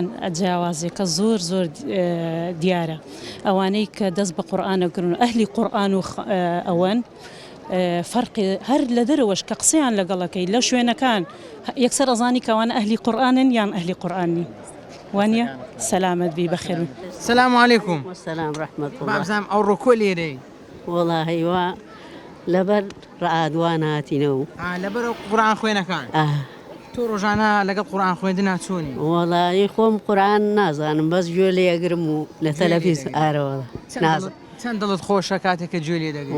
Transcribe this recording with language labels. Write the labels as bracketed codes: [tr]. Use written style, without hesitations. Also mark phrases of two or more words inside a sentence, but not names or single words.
[ckb] جیاوازێکە زۆر دیارە ئەوانەی کە دەست بە قورئانەگرن و ئەهلی قورئان و ئەوەن فەرقی هەر لە دەرەوەش کە قسەیان لەگەڵەکەی لەو شوێنەکان یەکسەر ئەزانی کەوانە ئەهلی قورئانن یان ئەهلی قورئان نین. وانە سەلامەت بی بەخێر. [ar] السلام عليكم. والسلام ورحمة الله. [ckb] بابزانم ئەو ڕۆکۆ لێرەی؟ والله لەبەر ڕعادوان هاتینەوە لەبەر قورآن خوێنەکان تۆ ڕۆژانە لەگەڵ قورآن خوێندنا چۆنی؟ وەڵی خۆم قورآن نازانم بەس گوێ لێگرم و لە تەلەڤیز ئارەوەڵە نازانم چەند دڵت خۆشە کاتێککە گوێ لێ دەگری؟